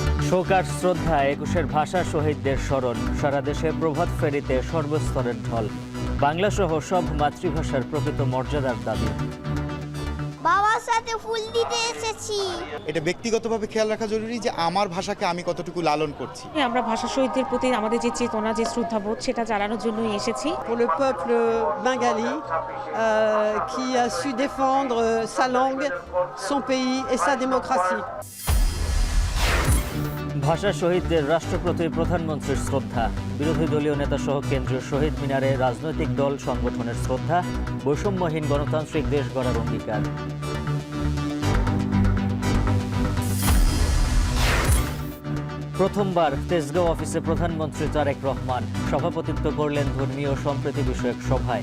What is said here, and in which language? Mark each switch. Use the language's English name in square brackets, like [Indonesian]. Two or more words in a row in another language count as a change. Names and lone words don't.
[Bangla] শোক আর শ্রদ্ধা, একুশের ভাষা শহীদদের স্মরণ। সারা দেশে প্রভাত ফেরিতে সর্বস্তরের ঢল। বাংলা সহ সব মাতৃভাষার প্রকৃত মর্যাদার দাবি। বাবার সাথে ফুল দিতে এসেছি। এটা ব্যক্তিগতভাবে খেয়াল রাখা জরুরি যে আমার ভাষাকে আমি কতটুকু লালন করছি। আমরা ভাষা শহীদদের প্রতি আমাদের যে চেতনা, যে শ্রদ্ধাবোধ, সেটা জানানোর জন্যই এসেছি। [French] Pour le peuple bengali qui a su défendre sa langue, son pays et sa démocratie. [Bangla] ভাষা শহীদদের রাষ্ট্রপতি প্রধানমন্ত্রীর শ্রদ্ধা। বিরোধী দলীয় নেতা সহ কেন্দ্রীয় শহীদ মিনারে রাজনৈতিক দল সংগঠনের শ্রদ্ধা। বৈষম্যহীন গণতান্ত্রিক দেশ গড়ার অঙ্গীকার। প্রথমবার তেজগাঁও অফিসে প্রধানমন্ত্রী তারেক রহমান সভাপতিত্ব করলেন ধর্মীয় সম্প্রীতি বিষয়ক সভায়।